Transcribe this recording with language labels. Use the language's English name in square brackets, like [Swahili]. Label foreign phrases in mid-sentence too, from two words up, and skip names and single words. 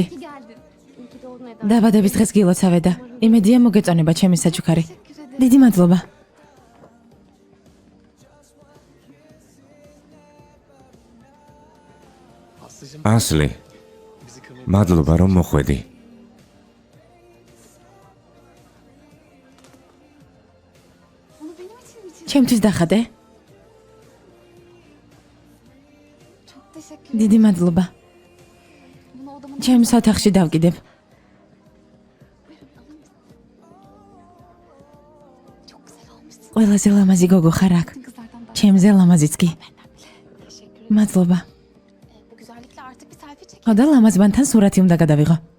[Turkish] İyi geldin. İyi ki doğdun Eda. [Georgian] დაბადების დღეს გილოცავე და იმედია მოგეწონება ჩემი საჩუქარი. დიდი მადლობა. Aslıcığım ასლი, [Turkish] bizi kırmayı [Georgian] მადლობა რომ მოხვედი. [Turkish] Onu benim için mi çizdin? [Georgian] ჩემთვის დახატე? [Turkish] Çok teşekkür ederim. [Georgian] დიდი მადლობა. [Turkish] Bunu odamın [Georgian] ჩემს ოთახში დავკიდებ. [Turkish] çok güzel olmuşsun. [Georgian] ყველაზე ლამაზი გოგო ხარ აქ. [Turkish] Kızlardan daha [Georgian] ჩემზე ლამაზიც კი. [Turkish] teşekkür ederim. [Georgian] მადლობა. [Turkish] Bu güzellikle artık bir selfie çek. [Georgian] ხო და ლამაზბანთან სურათი უნდა გადავიღო.